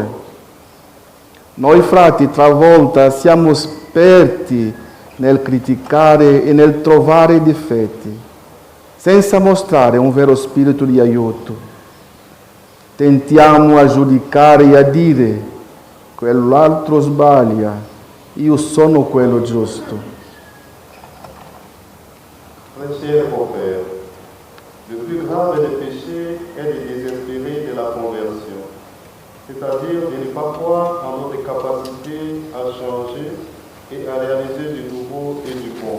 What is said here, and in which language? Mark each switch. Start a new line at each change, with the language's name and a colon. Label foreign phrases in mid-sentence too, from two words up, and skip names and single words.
Italian: Noi frati talvolta siamo esperti nel criticare e nel trovare difetti, senza mostrare un vero spirito di aiuto. Tentiamo a giudicare e a dire: quell'altro sbaglia, io sono quello giusto.
French: Très cher beau-père, le plus grave des péchés est de désespérer de la conversion, c'est-à-dire de ne pas croire en notre capacité à changer et à réaliser du nouveau et du bon.